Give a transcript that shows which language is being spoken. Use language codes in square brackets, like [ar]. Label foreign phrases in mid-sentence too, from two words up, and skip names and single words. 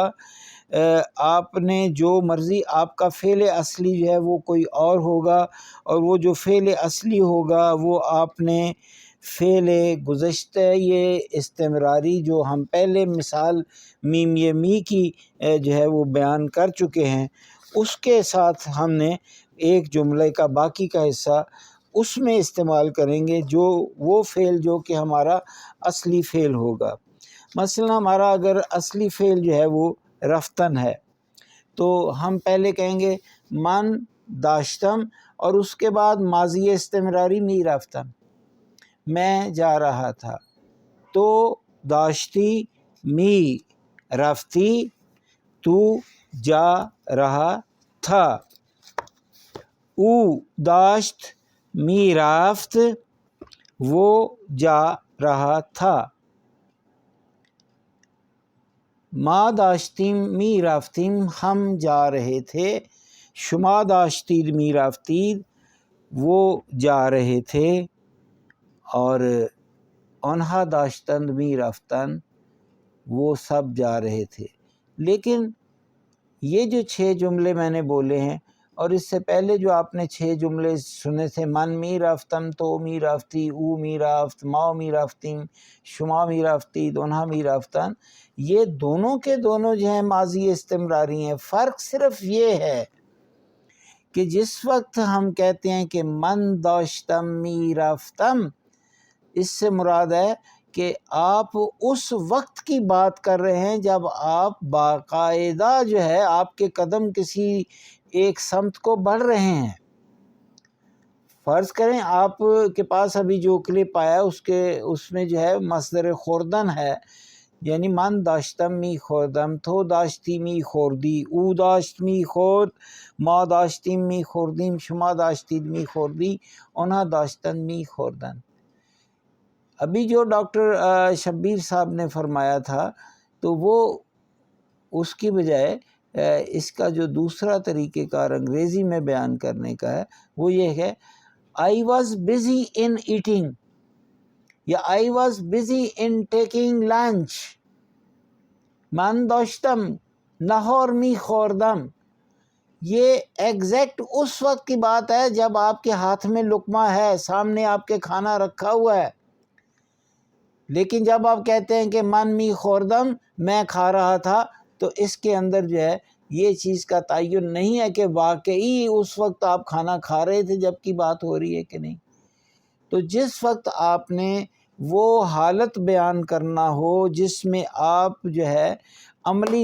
[ur] آپ نے جو مرضی، آپ کا فعل اصلی جو ہے وہ کوئی اور ہوگا، اور وہ جو فعل اصلی ہوگا وہ آپ نے فعل گزشتہ یہ استمراری جو ہم پہلے مثال میم یہ می کی جو ہے وہ بیان کر چکے ہیں، اس کے ساتھ ہم نے ایک جملے کا باقی کا حصہ اس میں استعمال کریں گے، جو وہ فعل جو کہ ہمارا اصلی فعل ہوگا۔ مثلا ہمارا اگر اصلی فعل جو ہے وہ رفتن ہے تو ہم پہلے کہیں گے [fa] من داشتم، [ur] اور اس کے بعد ماضی استمراری [fa] می رفتم، [ur] میں جا رہا تھا، [fa] تو داشتی می رفتی، [ur] تو جا رہا تھا، [fa] او داشت می رفت، [ur] وہ جا رہا تھا، [fa] ما داشتیم می رفتیم، [ur] ہم جا رہے تھے، [fa] شما داشتید می رفتید، [ur] وہ جا رہے تھے، اور [fa] آنها داشتند می رفتن، [ur] وہ سب جا رہے تھے۔ لیکن یہ جو 6 جملے میں نے بولے ہیں، اور اس سے پہلے جو آپ نے 6 جملے سنے تھے، [fa] من می رفتم تو می رفتی، او می رفت، ما می رفتیم، شما می رفتی، دونہا می رفتن، [ur] یہ دونوں کے دونوں جو ہیں ماضی استمراری ہیں۔ فرق صرف یہ ہے کہ جس وقت ہم کہتے ہیں کہ [fa] من داشتم می رفتم، [ur] اس سے مراد ہے کہ آپ اس وقت کی بات کر رہے ہیں جب آپ باقاعدہ جو ہے آپ کے قدم کسی ایک سمت کو بڑھ رہے ہیں۔ فرض کریں آپ کے پاس ابھی جو کلپ آیا اس میں جو ہے مصدر خوردن ہے، یعنی [fa] من داشتم می خوردم، تو داشتی می خوردی، او داشت می خورد، ما داشتیم می خوردیم، شما داشتید می خوردی، اونا داشتن می خوردن۔ [ur] ابھی جو ڈاکٹر شبیر صاحب نے فرمایا تھا تو وہ اس کی بجائے اس کا جو دوسرا طریقہ کار انگریزی میں بیان کرنے کا ہے وہ یہ ہے [en] I was busy in eating [ur] یا [en] I was busy in taking lunch, [fa] من داشتم نہار می خوردم۔ [ur] یہ ایگزیکٹ اس وقت کی بات ہے جب آپ کے ہاتھ میں لقمہ ہے، سامنے آپ کے کھانا رکھا ہوا ہے، لیکن جب آپ کہتے ہیں کہ [fa] من می خوردم، [ur] میں کھا رہا تھا، تو اس کے اندر جو ہے یہ چیز کا تعین نہیں ہے کہ واقعی اس وقت آپ کھانا کھا رہے تھے جب کی بات ہو رہی ہے کہ نہیں۔ تو جس وقت آپ نے وہ حالت بیان کرنا ہو جس میں آپ جو ہے عملی